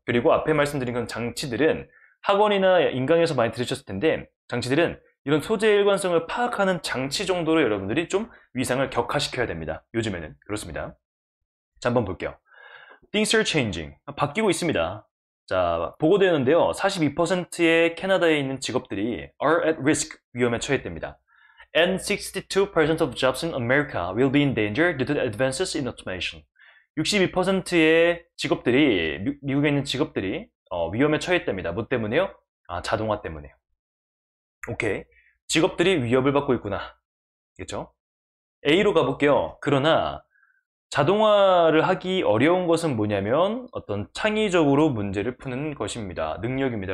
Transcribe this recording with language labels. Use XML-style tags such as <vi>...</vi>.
<ko>그리고 앞에 말씀드린 그런 장치들은 학원이나 인강에서 많이 들으셨을 텐데, 장치들은 이런 소재 일관성을 파악하는 장치 정도로 여러분들이 좀 위상을 격화시켜야 됩니다. 요즘에는 그렇습니다. 자, 한번 볼게요.</ko> <en>Things are changing.</en> <ko>바뀌고 있습니다. 자, 보고되는데요. 42%의 캐나다에 있는 직업들이</ko> <en>are at risk,</en> <ko>위험에 처했답니다.</ko> <en>And 62% of jobs in America will be in danger due to the advances in automation.</en> <ko>62%의 직업들이, 미국에 있는 직업들이 위험에 처했답니다. 뭐 때문에요? 자동화 때문에요. 오케이. 직업들이 위협을 받고 있구나. 그렇죠? A로 가볼게요. 그러나 자동화를 하기 어려운 것은 뭐냐면 어떤 창의적으로 문제를 푸는 것입니다. 능력입니다.</ko>